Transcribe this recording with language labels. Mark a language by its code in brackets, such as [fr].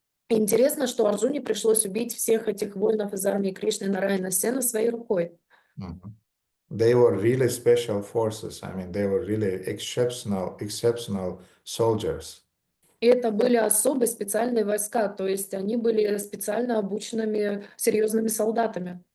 [ru] Интересно, что Арджуне пришлось убить всех этих воинов из армии Кришны Нараяна Сена своей рукой. [en] They were really special forces. I mean, they were really exceptional soldiers. [ru] И это были особые специальные войска, то есть они были специально обученными серьезными солдатами.